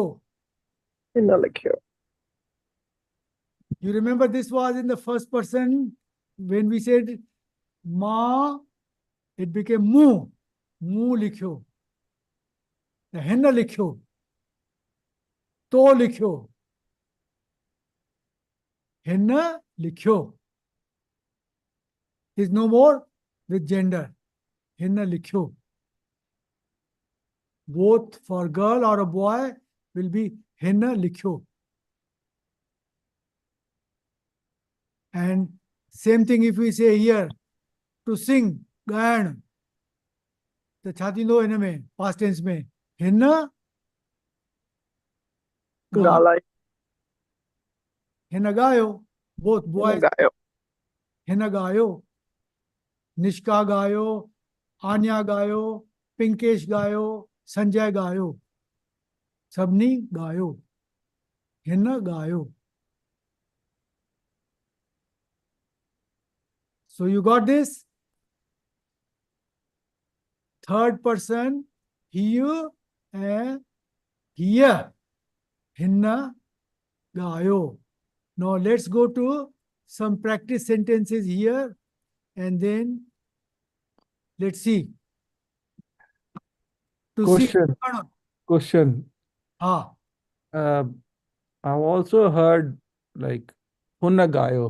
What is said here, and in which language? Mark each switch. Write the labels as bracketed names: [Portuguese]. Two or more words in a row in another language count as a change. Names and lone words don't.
[Sindhi] हिन लिखियो [English] you remember this was in the first person when we said ma it became mu [Sindhi] लिखियो त हिन लिखियो तो लिखियो हिन लिखियो [English] is no more with gender [Sindhi] हिन लिखियो [English] both for girl or a boy will be [Sindhi] हिन लिखियो [English] and same thing if we say here to sing [Sindhi] ॻाइण त छा थींदो हिन में [English] past tense [Sindhi] में हिन ॻाल्हाए हिन ॻायो both हिन [English] boys [Sindhi] ॻायो हिन ॻायो निष्का ॻायो आन्या ॻायो पिंकेश ॻायो संजय ॻायो सभिनी ॻायो हिन ॻायो [English] so you got this third person [Sindhi] हीउ ऐं हीअ हिन ॻायो [English] now let's go to some practice sentences here and then let's see to Question. see Question. [Sindhi] ha [English] I've also heard like [Sindhi] हुन ॻायो.